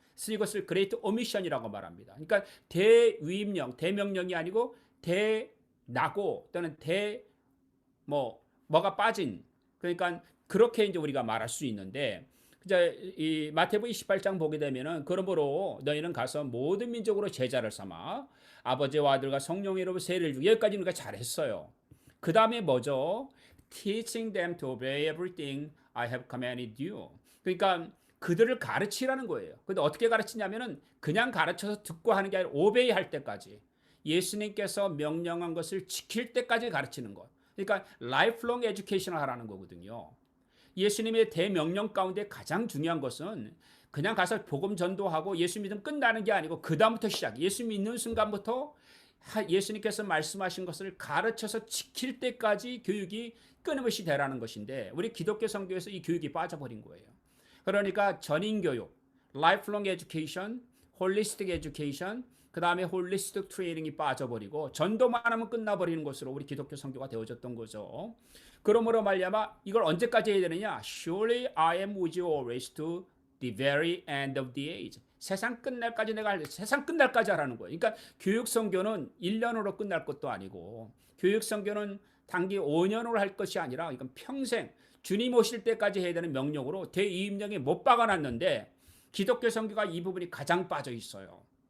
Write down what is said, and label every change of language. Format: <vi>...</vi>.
<ko>그래서 이것을 그레이트 오미션이라고 말합니다. 그러니까 대위임령, 대명령이 아니고 대나고 또는 뭐가 빠진, 그러니까 그렇게 이제 우리가 말할 수 있는데 이제 이 마태복음 28장 보게 되면은 그러므로 너희는 가서 모든 민족으로 제자를 삼아 아버지와 아들과 성령의 이름으로 세례를 주고 여기까지는 우리가 잘했어요. 그 다음에 뭐죠?</ko> <en>Teaching them to obey everything I have commanded you.</en> <ko>그러니까 그들을 가르치라는 거예요. 근데 어떻게 가르치냐면은 그냥 가르쳐서 듣고 하는 게 아니라 오베이 할 때까지 예수님께서 명령한 것을 지킬 때까지 가르치는 것. 그러니까 라이프롱 에듀케이션을 하라는 거거든요. 예수님의 대명령 가운데 가장 중요한 것은 그냥 가서 복음 전도하고 예수 믿으면 끝나는 게 아니고 그 다음부터 시작. 예수 믿는 순간부터 예수님께서 말씀하신 것을 가르쳐서 지킬 때까지 교육이 끊임없이 되라는 것인데 우리 기독교 선교에서 이 교육이 빠져버린 거예요. 그러니까 전인교육, 라이프롱 에듀케이션, 홀리스틱 에듀케이션, 그 다음에 홀리스틱 트레이닝이 빠져버리고 전도만 하면 끝나버리는 것으로 우리 기독교 선교가 되어졌던 거죠. 그러므로 말미암아 이걸 언제까지 해야 되느냐?</ko> <en>Surely I am with you always to the very end of the age.</en> <ko>세상 끝날까지 내가 세상 끝날까지 하라는 거예요. 그러니까 교육 선교는 1년으로 끝날 것도 아니고 교육 선교는 단기 5년으로 할 것이 아니라 이건 평생 주님 오실 때까지 해야 되는 명령으로 대이임령에 못 박아놨는데 기독교 선교가 이 부분이 가장 빠져 있어요.</ko>